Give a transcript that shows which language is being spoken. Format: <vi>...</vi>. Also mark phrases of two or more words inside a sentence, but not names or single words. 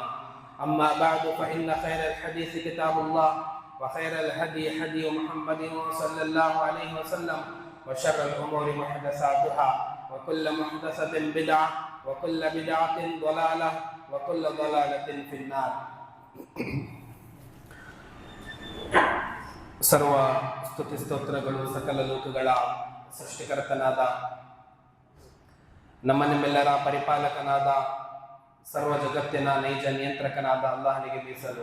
<ar>أما بعد فإن خير الحديث كتاب الله، وخير الهدي هدي محمد صلى الله عليه وسلم، وشر الأمور محدثاتها، وكل محدثة بدعة، وكل بدعة ضلالة، وكل ضلالة في النار.</ar> <kn>ಸರ್ವ ಸ್ತುತಿ ಸ್ತೋತ್ರಗಳು ಸಕಲ ಲೋಕಗಳ ಸೃಷ್ಟಿಕರ್ತನಾದ ನಮ್ಮ ನಿಮ್ಮೆಲ್ಲರ ಪರಿಪಾಲಕನಾದ ಸರ್ವ ಜಗತ್ತಿನ ನೈಜ ನಿಯಂತ್ರಕನಾದ ಅಲ್ಲಾಹನಿಗೆ ಮೀಸಲು.</kn>